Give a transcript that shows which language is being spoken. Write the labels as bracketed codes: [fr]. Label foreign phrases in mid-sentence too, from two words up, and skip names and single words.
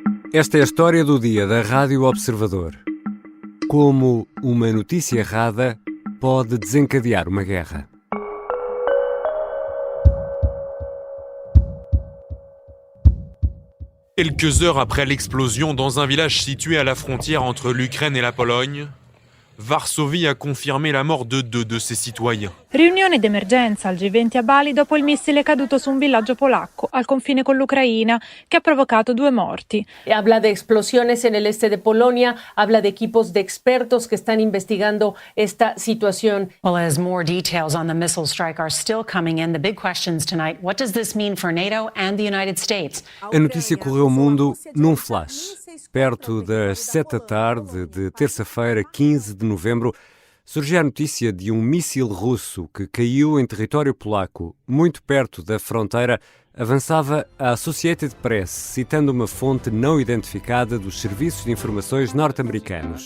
[pt] Esta é a história do dia da Rádio Observador. Como uma notícia errada pode desencadear uma guerra. [fr] Quelques heures après l'explosion dans un village situé à la frontière entre l'Ukraine et la Pologne, Varsovie a confirmé la mort de 2 de ses citoyens. [it] Riunione d'emergenza al G20 a Bali dopo il missile caduto su un villaggio polacco al confine con l'Ucraina che ha provocato 2 morti. [es] Habla de explosiones en el este de Polonia, habla de equipos de expertos que están investigando esta situación. [en] Well, as more details on the missile strike are still coming in, the big questions tonight, what does this mean for NATO and the United States? [pt] A notícia correu o mundo num flash. Perto das 7 da tarde de terça-feira, 15 de novembro, surgiu a notícia de um míssil russo que caiu em território polaco, muito perto da fronteira. Avançava a Associated Press, citando uma fonte não identificada dos serviços de informações norte-americanos.